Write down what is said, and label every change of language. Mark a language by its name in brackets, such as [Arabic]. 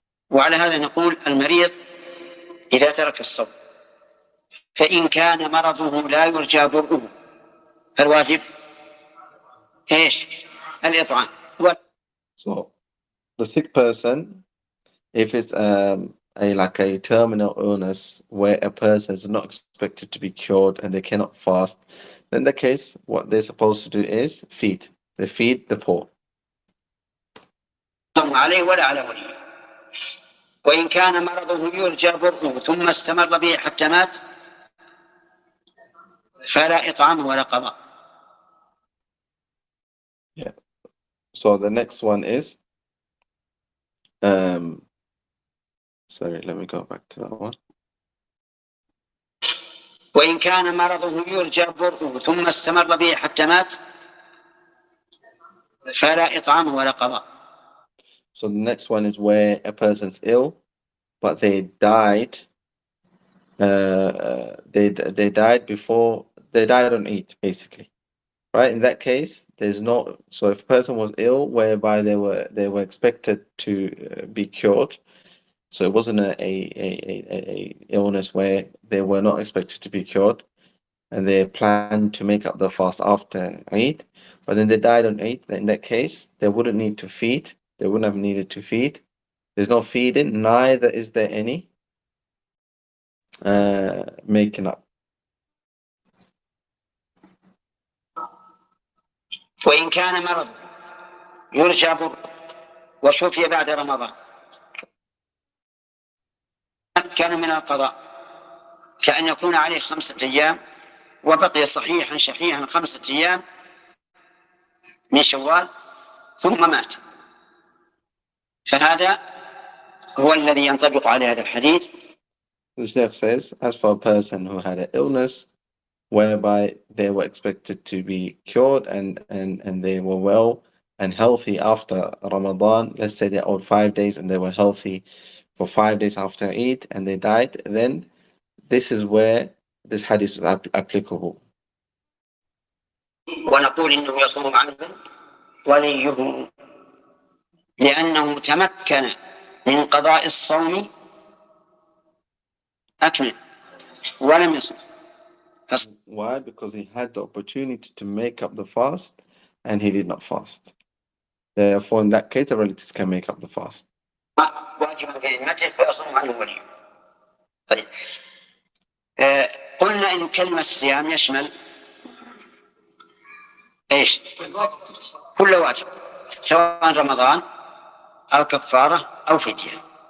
[Arabic] وعلى هذا نقول المريض إذا ترك الصوم فإن كان مرضه لا يرجى برؤه فالواجب إيش؟ الإطعام. [English] So the sick person, if it's a terminal illness where a person is not expected to be cured and they cannot fast, then in the case, what they're supposed to do is feed. They feed the poor. [Arabic] عليه ولا على وليه، وإن كان مرضه يرجى برؤه ثم استمر به حتى مات فلا إطعام ولا قضاء. [English] So the next one is, sorry, let me go back to that one. [Arabic] وإن كان مرضه يرجى برؤه ثم استمر به حتى مات فلا إطعام ولا قضاء. [English] So the next one is where a person's ill, but they died. They died before they died on Eid, basically, right? In that case, there's no. So if a person was ill, whereby they were expected to be cured, so it wasn't a illness where they were not expected to be cured, and they planned to make up the fast after Eid, but then they died on Eid. In that case, they wouldn't need to feed. They wouldn't have needed to feed. There's no feeding, neither is there any making up. [Arabic] وإن كان مرض يرجى برؤه وشفي بعد رمضان كان من القضاء كأن يكون عليه 5 أيام وبقي صحيحا شحيحا 5 أيام من شوال ثم مات، فهذا هو الذي ينطبق عليه هذا الحديث. [English] The Sheikh says, as for a person who had an illness whereby they were expected to be cured and they were well and healthy after Ramadan, let's say they owed 5 days and they were healthy for 5 days after Eid and they died, then this is where this hadith is applicable. [Arabic] ونقول إنه يصوم عنه وليه لأنه تمكن من قضاء الصوم أكمل ولم يصوم. [English] Why? Because he had the opportunity to make up the fast and he did not fast. Therefore, in that case, the relatives can make up the fast. [Arabic] واجب في ذمته فيصوم عنه وليه. طيب قلنا إن كلمة الصيام يشمل إيش؟ كل واجب سواء رمضان أو كفارة أو فدية.